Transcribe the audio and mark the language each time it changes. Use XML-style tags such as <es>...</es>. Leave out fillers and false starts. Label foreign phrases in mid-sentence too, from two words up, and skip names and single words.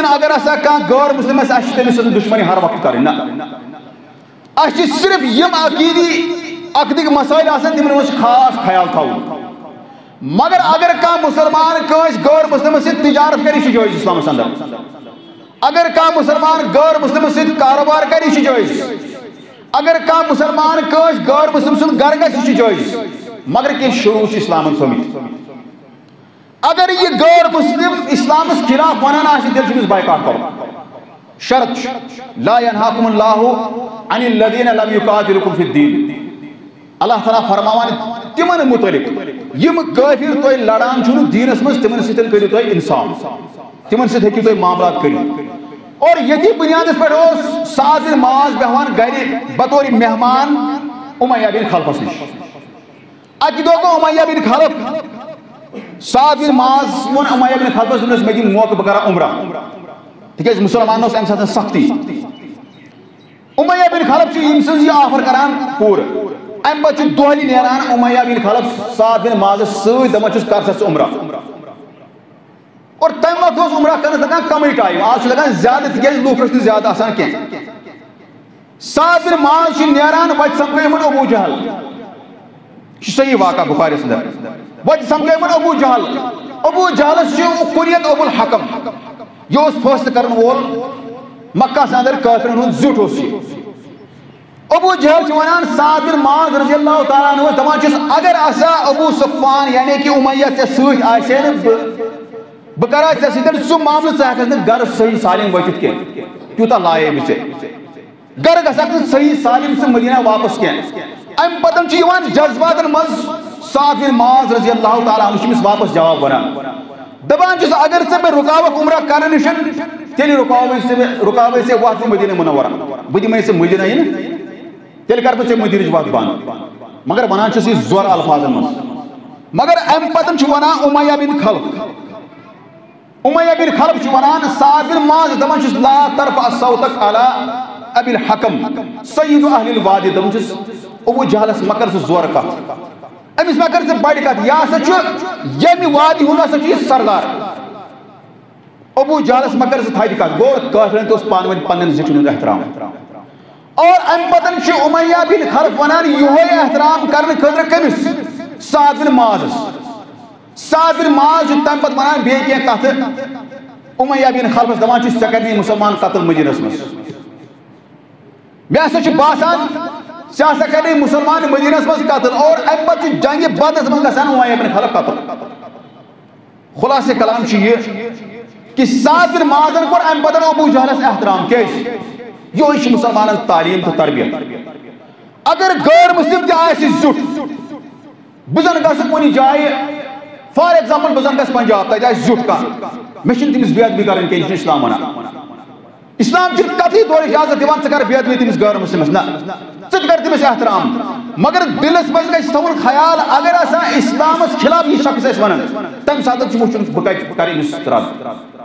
<ks>اگر ہسا کانٛہہ غٲر مسلم آسہِ اَسہِ چھِ تٔمِس سۭتۍ دُشمنی ہر وقت کرٕنۍ نہ اَسہِ چھِ صرف یِم عقیدٕکۍ مسٲیل آسان تِمن منٛز چھُ خاص خیال تھاوُن مگر اگر کانٛہہ مسلمان کٲنٛسہِ غٲر مسلمس سۭتۍ تجارت کرِ یہِ چھُ جٲیز اسلامس اندر اگر کانٛہہ مسلمان غٲر مسلمس سۭتۍ کاروبار کرِ یہِ چھُ جٲیز اگر کانٛہہ مسلمان کٲنٛسہِ غٲر مسلم سُنٛد گرٕ گژھِ یہِ چھُ جٲیز مگر کینٛہہ شروٗع چھِ اسلامن تھٲمٕتۍ اگر یہ غٲر مسلم اسلامس خلاف ونان آسہِ تیٚلہِ چھُ أمِس بایکاٹ کرُن شرط چھُ</ks> <ar>لا ينهاكم الله عن الذين لم يقاتلوكم في الدين</ar> <ks>اللہ تعالیٰ فرماوان تمن متعلق یم کافر تُہۍ لڑان چھُنہٕ دیٖنس منٛز تمن سۭتۍ کٔرِو تُہۍ انصاف تمن سۭتۍ ہیٚکِو تُہۍ معاملات کٔرِتھ اور ییٚتھی بنیادس پٮ۪ٹھ اوس سعد بن معاذ بیٚہوان گرِ بطور مہمان امیہ بن خلفس نِش اکہِ دۄہ گوٚو امیہ بن خلف سعد بن معاذ ووٚن امیہ بن خلفس دوٚپنس مےٚ دِ موقعہٕ بہٕ کرا عمرہ تِکیٛازِ مُسلمانن اوس امہِ ساتہٕ سختی امیہ بن خلف چھُ ییٚمہِ سٕنٛز یہِ آفر کران پوٗرٕ امہِ پتہٕ چھُ دۄہلہِ نیران امیہ بن خلف سعد بن معاذس سۭتۍ دپان چھُس کر سا ژٕ عمرہ اور تمہِ وقتہٕ اوس عمرہ کرنس لگان کمٕے ٹایم آز چھُ لگان زیادٕ تِکیٛازِ لُکھ ٲسۍ نہٕ زیادٕ آسان کینٛہہ سعد بن معاذ چھُ نیران وتہِ سمکھٲو یِمن ابوٗ جہل یہِ چھُ صحیح واقعہ بُخارِیَس اندر وتہِ سمکھٲو یِمن ابوٗ جہل ابوٗ جہلس چھُ کُنیت ابو الحکم یہ اوس فٲصلہٕ کرن وول مکہس اندر کٲفرن ہُنٛد زیُٹھ اوس یہِ ابوٗ جہل چھُ ونان سعد بن معاذ</ks> <ar>رضی اللہ تعالیٰ عنہ</ar> <ks>دپان چھُس اگر ہسا ابوٗ صفوان یعنی کہ امیہ ژےٚ سۭتۍ آسہِ ہے نہٕ بہٕ کرا ژےٚ سۭتۍ سُہ معاملہٕ ژٕ ہٮ۪ککھ نہٕ گرٕ صحیح سالم وٲتِتھ کینٛہہ تیوٗتاہ لایے بہٕ ژےٚ گرٕ گژھکھ نہٕ صحیح سالم ژٕ مدینہ واپس کینٛہہ امہِ پتہٕ چھُ یِوان جذباتن منٛز سعد بن معاذ</ks> <ar>رضی اللہ تعالیٰ عنہ</ar> <ks>چھُ أمِس واپس جواب ونان دپان چھُس اگر ژٕ مےٚ رُکاوکھ عمرہ کرنہٕ نِش تیٚلہِ رُکاوے ژےٚ وتھ مدینہ منورہ بہٕ دِمے ژےٚ مدینہ یِنہٕ تیٚلہِ کرٕ بہٕ ژےٚ مدینٕچ وتھ بنٛد مگر ونان چھُس یہِ زور الفاظن منٛز مگر امہِ پتہٕ چھُ ونان امیہ بن خلف امیہ بن خلف چھُ ونان سعد بن معاذ دپان چھُس</ks> <ar>لا ترفع صوتك على ابي الحكم سيد اهل الوادي</ar> <ks>دپان چھُس ابوٗ جہلس مہ کر ژٕ زورٕ کتھ أمِس مہ کر ژٕ بڑِ کتھ یہِ ہسا چھُ ییٚمہِ وادی ہُنٛد ہسا چھُ یہِ سردار ابوٗ جہلس مہ کر ژٕ تھدِ کتھ گوٚو کٲفرن تہِ اوس پانہٕ ؤنۍ پننٮ۪ن زِٹھٮ۪ن ہُنٛد احترام اور ام پتن چھ امیہ بن خلف ونان یہ احترام کرنے خاطر کمس سعد بن معاذ سعد بن معاذ تم پت ونان بے کی کت امیہ بن خلفس دپان چھ ژےٚ کرنی مسلمان قتل مدینس مز مےٚ ہسا چھ باسان ژےٚ ہسا کرنی مسلمان مدینس مز قتل اور ام پت چھ جنگ بدرس مز گژھان امیہ بن خلف قتل خلاصہ کلام چھ یہ کہ سعد بن معاذن کور ام پتن ابو جہلس احترام کیٛازِ یہ چھ مسلمانن تعلیم تو تربیت اگر غیر مسلم تہ آسہِ زیُٹھ بہٕ زن گژھٕ کُنہِ جایہِ</ks> <en>for example</en> <ks>بہٕ زن گژھٕ پنجاب تتہِ آسہِ زیُٹھ کانٛہہ مےٚ چھنہٕ تٔمِس بے ادبی کرٕنۍ کینٛہہ یہِ چھُ اسلام ونان اسلام چھُنہٕ کتھٕے طور اجازت دِوان ژٕ کر بے ادبی تٔمِس غیر مسلمس نہ ژٕ تہِ کر تٔمِس احترام مگر دلس منٛز گژھِ تھاوُن خیال اگر ہسا اسلامس خلاف یہِ شخص آسہِ ونان تمہِ ساتہٕ چھُ وٕچھُن بہٕ کتہِ کرٕ أمِس رد</ks>